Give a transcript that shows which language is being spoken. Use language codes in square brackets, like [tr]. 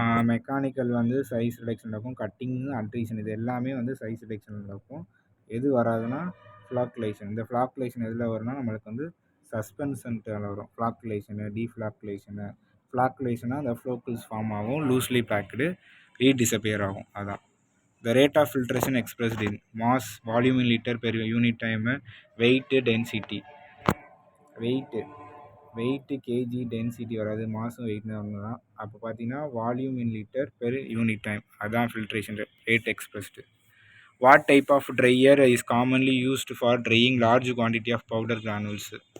[ta] Mechanical வந்து size reduction நடக்கும், cutting அட்ரீஷன் இது எல்லாமே வந்து சைஸ் ரிடக்ஷன் நடக்கும். எது வராதுன்னா ஃப்ளாக்குலேஷன். இந்த ஃப்ளாக்குலேஷன் எதில் வரும்னா நம்மளுக்கு வந்து சஸ்பென்ஷன்ட்டு வரும். ஃப்ளாக்குலேஷனு டீஃப்ளாக்குலேஷனு. ஃப்ளாக்குலேஷனா அந்த ஃப்ளோக்கிள்ஸ் ஃபார்ம் ஆகும், லூஸ்லி பேக்டு டிஸப்பியர் ஆகும். அதான் [en] the rate of filtration expressed in mass, volume in liter per unit time, weight, density. [ta] Weight KG, density வராது, மாதம் வெயிட்னு ஒன்று தான். அப்போ பார்த்தீங்கன்னா வால்யூம் இன் லிட்டர் பெர் யூனிட் டைம், அதுதான் filtration rate expressed. [en] What type of dryer is commonly used for drying large quantity of powder granules?